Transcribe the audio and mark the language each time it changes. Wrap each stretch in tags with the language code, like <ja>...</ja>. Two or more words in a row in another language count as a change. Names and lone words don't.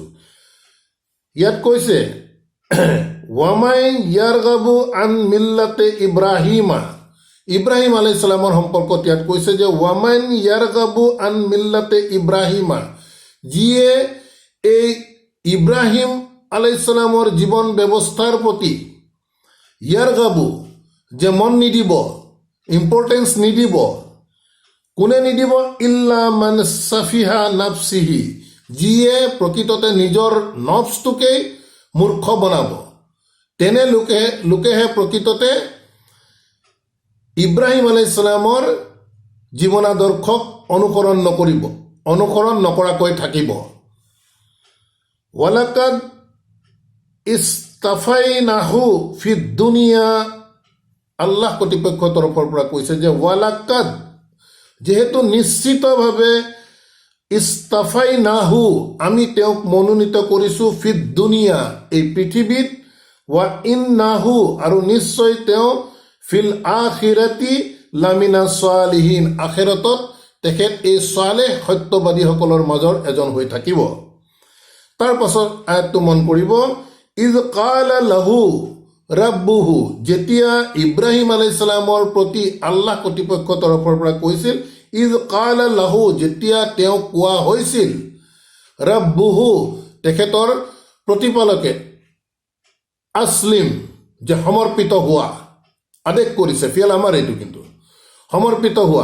<as>ইয়াত কৈছে</as> <ar>ومن يرغب عن ملة إبراهيم,</ar> <as>ইব্ৰাহিম</as> <ar>عليه السلام</ar> <as>সম্পৰ্কত ইয়াত কৈছে যে</as> <ar>ومن يرغب عن ملة إبراهيم,</ar> <as>যিয়ে এই ইব্ৰাহিম</as> <ar>عليه السلام</ar> <as>জীৱন ব্যৱস্থাৰ প্ৰতি ইয়াৰগাবু যে মন নিদিব, ইম্পৰ্টেঞ্চ নিদিব, কোনে নিদিব?</as> <ar>إلا من سفه نفسه,</ar> <as>যিয়ে প্ৰকৃততে নিজৰ নফছটোকেই মূৰ্খ বনাব, তেনে লোকেহে প্ৰকৃততে ইব্ৰাহিম</as> <ar>عليه السلام</ar> <as>জীৱন আদৰ্শক অনুসৰণ নকৰাকৈ থাকিব।</as> <ar>ولقد اصطفيناه في الدنيا,</ar> <as>আল্লাহ কৰ্তৃপক্ষৰ তৰফৰ পৰা কৈছে যে ওয়ালাকাদ, যেহেতু নিশ্চিতভাৱে ইস্তাফাইনাহু, আমি তেওঁক মনোনীত কৰিছোঁ,</as> <ar>في الدنيا,</ar> <as>এই পৃথিৱীত,</as> <ar>وإنه,</ar> <as>আৰু নিশ্চয় তেওঁ</as> <ar>في الآخرة لمن الصالحين,</ar> <as>আখিৰাতত তেখেত এই সালেহ সত্যবাদীসকলৰ মাজৰ এজন হৈ থাকিব। তাৰ পাছত আয়াতটো মন কৰিব,</as> <ar>إذ قال له ربه,</ar> <as>যেতিয়া ইব্ৰাহিম</as> <ar>عليه السلام</ar> <as>প্ৰতি আল্লাহ কৰ্তৃপক্ষৰ তৰফৰ পৰা কৈছিল,</as> <ar>إذ قال له,</ar> <as>যেতিয়া তেওঁক কোৱা হৈছিল, ৰাব্বুহু, তেখেতৰ প্ৰতিপালকে, আসলিম, যে সমৰ্পিত হোৱা, আদেশ কৰিছে, ফিয়াল আমাৰ এইটো কিন্তু সমৰ্পিত হোৱা।</as>